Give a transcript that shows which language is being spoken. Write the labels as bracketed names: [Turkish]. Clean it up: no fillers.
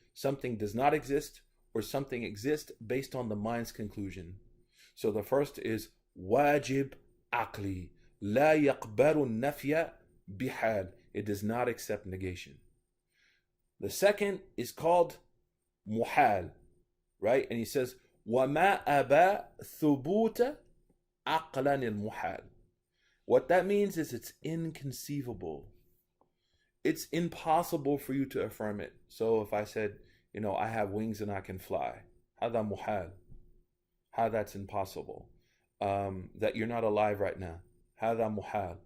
[English] something does not exist, or something exists based on the mind's conclusion. So the first is wajib aqli. [Arabic] لا يقبل النفي بحال. [English] It does not accept negation. The second is called muhal, right? And he says, [Arabic] وَمَا أَبَى ثُبُوتَ عَقْلًا الْمُحَال. [English] What that means is it's inconceivable. It's impossible for you to affirm it. So if I said, I have wings and I can fly, [Arabic] هذا محال. [English] How that's impossible. That you're not alive right now, [Arabic] هذا محال.